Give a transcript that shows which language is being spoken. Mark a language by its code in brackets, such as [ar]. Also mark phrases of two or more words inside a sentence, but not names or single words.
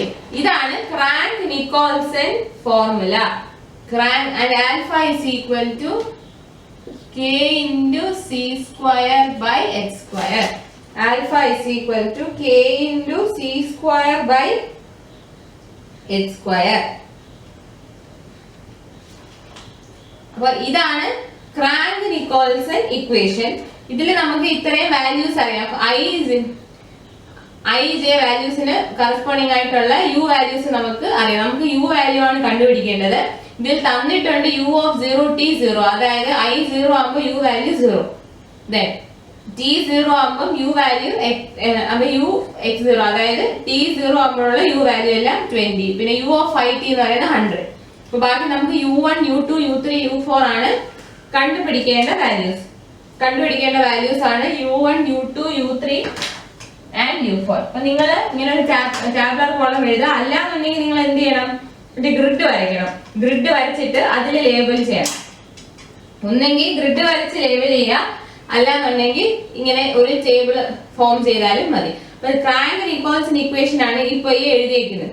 [ml] ഇതാണ് Crank-Nicolson formula. [en] Crank and alpha is equal to k into c square by x square. Alpha is equal to k into c square by x square. [ml] അപ്പോൾ ഇതാണ് Crank-Nicolson equation. ഇതിൽ നമുക്ക് ഇത്രയും വാല്യൂസ് അറിയാം. I j വാല്യൂസിന് കറസ്പോണ്ടിങ് ആയിട്ടുള്ള u വാല്യൂസ് നമുക്ക് അറിയാം. നമുക്ക് u വാല്യൂ ആണ് കണ്ടുപിടിക്കേണ്ടത്. ഇതിൽ തന്നിട്ടുണ്ട് u of 0 t 0, അതായത് I 0 ആകുമ്പോൾ u വാല്യൂ 0, then t 0 ആകുമ്പോൾ u വാല്യൂ u x 0, അതായത് t 0 ആകുമ്പോഴുള്ള u വാല്യൂ എല്ലാം 20, പിന്നെ u of 5t എന്ന് പറയുന്നത് 100. അപ്പോൾ ബാക്കി നമുക്ക് u1 u2 u3 u4 ആണ് കണ്ടുപിടിക്കേണ്ട വാല്യൂസ്. കണ്ടുപിടിക്കേണ്ട വാല്യൂസ് ആണ് u1 u2 u3 and u4. അപ്പോൾ നിങ്ങൾ ഇങ്ങനെ ഒരു [en] tabular column [ml] എഴുതുക. അല്ലാന്നുണ്ടെങ്കിൽ നിങ്ങൾ എന്ത് ചെയ്യണം, ഒരു ഗ്രിഡ് വരയ്ക്കണം. ഗ്രിഡ് വരച്ചിട്ട് അതിൽ ലേബൽ ചെയ്യണം. ഒന്നെങ്കിൽ ഗ്രിഡ് വരച്ച് ലേബൽ ചെയ്യുക, അല്ലാന്നുണ്ടെങ്കിൽ ഇങ്ങനെ ഒരു [en] table form [ml] ചെയ്താലും മതി. അപ്പോൾ Crank-Nicolson ഇക്വേഷൻ ആണ് ഇപ്പോൾ ഈ എഴുതിയിരിക്കുന്നത്.